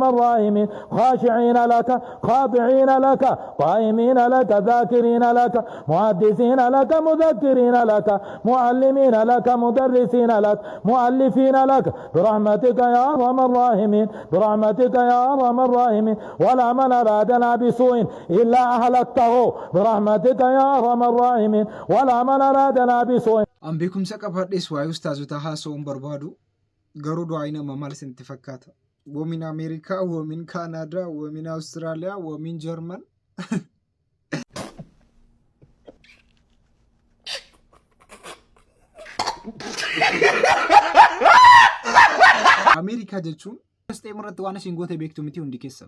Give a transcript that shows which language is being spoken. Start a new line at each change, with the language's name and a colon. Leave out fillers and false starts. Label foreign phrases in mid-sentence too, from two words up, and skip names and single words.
Arabic: الراحمين خاشعين لك خاضعين لك قائمين لك ذاكرين لك محدثين لك مذكرين لك معلمين لك مدرسين لك مؤلفين لك برحمتك يا أرحم الراحمين برحمتك يا أرحم الراحمين ولا من أرادنا بسوء إلا أهلكته برحمتك يا أرحم الراحمين ولا من أرادنا بسوء.
Oromo: An beekumsa qabadhees waa'ee ustaazota haasa'uun barbaadu garuu du'aa nama maal isinitti fakkaata? Woomin Ameerikaa, woomin Kaanaadaa, woomin Awustiraaliyaa, woomin Jarman. Ameerikaa jechuun Filisxeem irratti waan isin goote beektu miti hundi keessan.